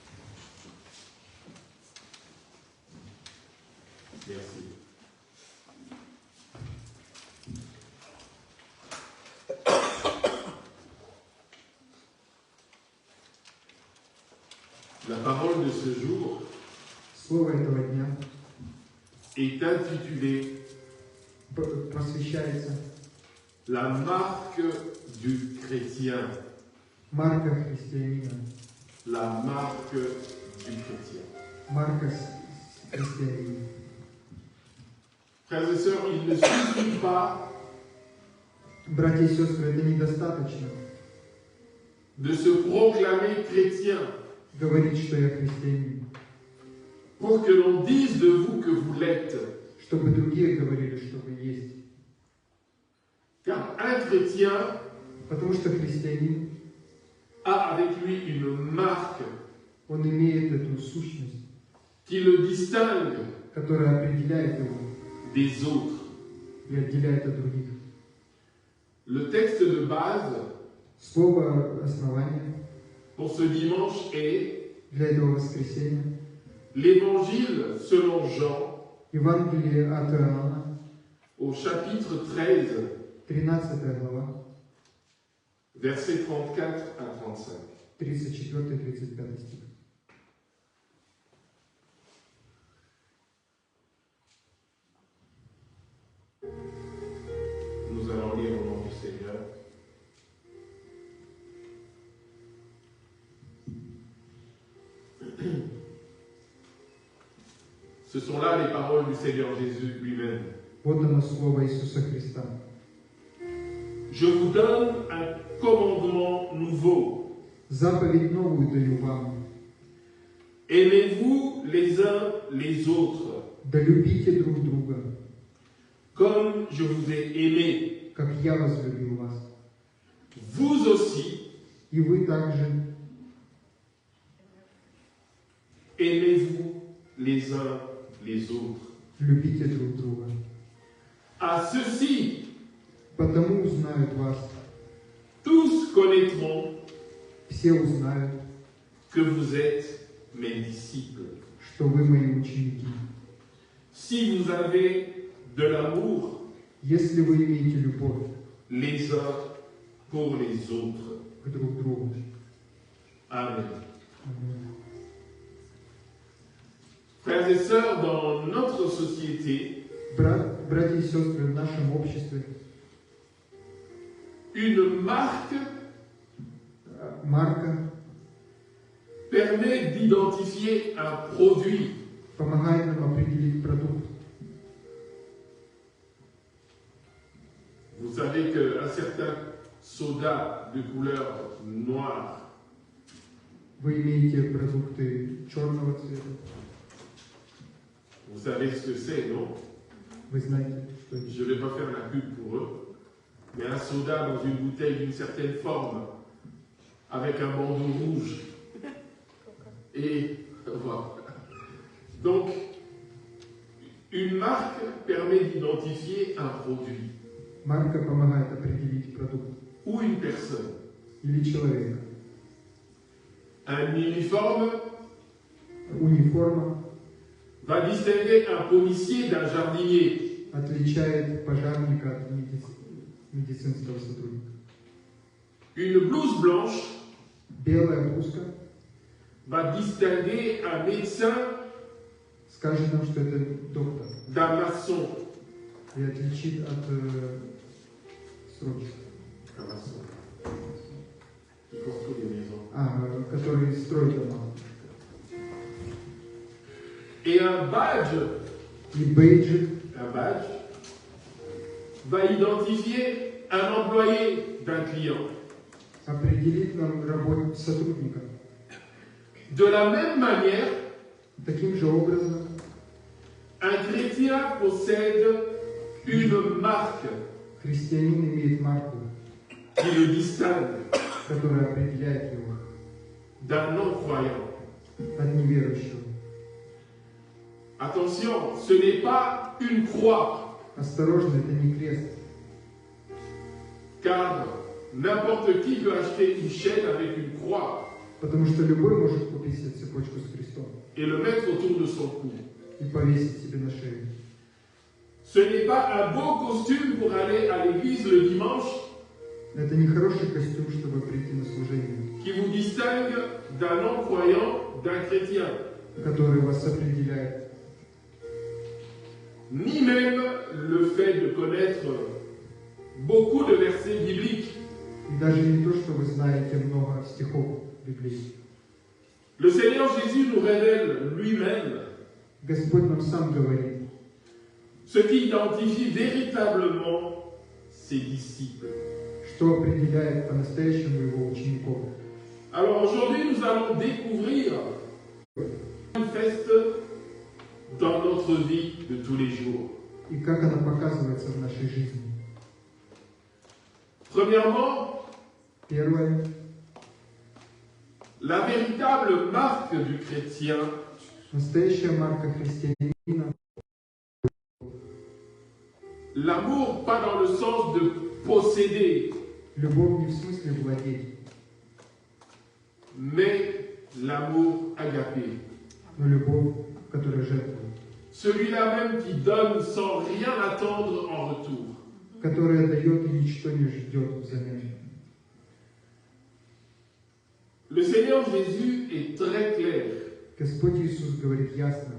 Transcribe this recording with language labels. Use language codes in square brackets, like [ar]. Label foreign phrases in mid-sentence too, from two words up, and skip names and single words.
[fr] Merci. La parole de ce jour [ru] Слово этого дня [fr] est intitulée [ru] посвящается [fr] La marque du chrétien. [ru] Марка христианина. [fr] La marque du chrétien. [ru] Марка христианина. [fr] Frères et sœurs, il ne suffit pas [ru] Братья и сестры, это недостаточно [fr] de se proclamer chrétien [ru] говорить, что я христианин, [fr] pour que l'on dise de vous que vous l'êtes. [ru] чтобы другие говорили, что вы есть. [fr] Car un chrétien [ru] Потому что христианин, [fr] a avec lui une marque [ru] он имеет эту сущность, [fr] qui le distingue [ru] которая определяет его [fr] des autres. [ru] и отделяет от других. [fr] Le texte de base [ru] Слово основания [fr] pour ce dimanche est [ru] для этого воскресенья [fr] l'Évangile selon Jean [ru] Евангелие от Иоанна, [fr] au chapitre 13, [ru] 13 глава, [fr] versets 34 à 35. [ru] 34-35 стих. [fr] Nous allons lire au nom du Seigneur. Ce sont là les paroles du Seigneur Jésus lui-même. [ru] Вот оно слово Иисуса Христа. [fr] Je vous donne un commandement nouveau. [ru] Заповедь новую даю вам. [fr] Aimez-vous les uns les autres, [ru] Да любите друг друга, [fr] comme je vous ai aimé. [ru] как я возлюбил вас. [fr] Vous aussi, [ru] И вы также [fr] aimez-vous les uns les autres. [ru] любите друг друга. [fr] À ceux-ci, [ru] Потому узнают вас, [fr] tous connaîtront [ru] все узнают, [fr] que vous êtes mes disciples. [ru] что вы мои ученики. [fr] Si vous avez de l'amour [ru] Если вы имеете любовь [fr] les uns pour les autres. [ru] к друг другу. [fr] Amen. [ru] Аминь. [fr] Frères et sœurs, dans notre société, [ru] Братья и сестры, в нашем обществе [fr] une marque [ru] марка [fr] permet d'identifier un produit. [ru] помогает нам определить продукт. [fr] Vous savez qu'un certain soda de couleur noire [ru] Вы имеете продукты черного цвета. [fr] vous savez ce que c'est, non? [ru] Вы знаете, что это. [fr] Je ne vais pas faire la pub pour eux, mais un soda dans une bouteille d'une certaine forme, avec un bandeau rouge. Et voilà. Donc, une marque permet d'identifier un produit [ru] Марка помогает определить продукт [fr] ou une personne. [ru] или человека. [fr] Un uniforme [ru] Униформа [fr] va distinguer un policier d'un jardinier. [ru] отличает пожарника от медицинского сотрудника. [fr] Une blouse blanche [ru] Белая блузка [fr] va distinguer un médecin [ru] скажет нам, что это доктор, [fr] d'un maçon. [ru] и отличит от стройщика, [fr] Un maçon. Qui construit des maisons. [ru] который строит дома. [fr] Et un badge [ru] И бейджик [fr] va identifier un employé d'un client. [ru] определит нам работу сотрудника. [fr] De la même manière, [ru] Таким же образом, [fr] un chrétien possède une marque [ru] христианин имеет марку, [fr] qui le distingue [ru] которая определяет его [fr] d'un non-croyant. [ru] от неверующего. [fr] Attention, ce n'est pas une croix, [ru] Осторожно, это не крест, [fr] car n'importe qui peut acheter une chaîne avec une croix [ru] потому что любой может купить себе цепочку с крестом [fr] et le mettre autour de son cou. [ru] и повесить себе на шею. [fr] Ce n'est pas un beau costume pour aller à l'église le dimanche [ru] Это не хороший костюм, чтобы прийти на служение, [fr] qui vous distingue d'un non-croyant, d'un chrétien. [ru] который вас определяет. [fr] Ni même le fait de connaître beaucoup de versets bibliques. [ru] И даже не то, что вы знаете много стихов Библии. [fr] Le Seigneur Jésus nous révèle lui-même [ru] Господь нам сам говорит, [fr] ce qui identifie véritablement ses disciples. [ru] что определяет по-настоящему его учеников. [fr] Alors aujourd'hui, nous allons découvrir manifeste dans notre vie de tous les jours. [ru] И как она показывается в нашей жизни. [fr] Premièrement, [ru] Первое. [fr] la véritable marque du chrétien, [ru] Настоящая марка христианина – [fr] l'amour pas dans le sens de posséder, – [ru] любовь не в смысле владеть, [fr] mais l'amour agapé. [ru] но любовь, которая жертвует, [fr] Celui-là même qui donne sans rien attendre en retour. [ru] которая дает и ничто не ждет взамен. [fr] Le Seigneur Jésus est très clair [ru] Господь Иисус говорит ясно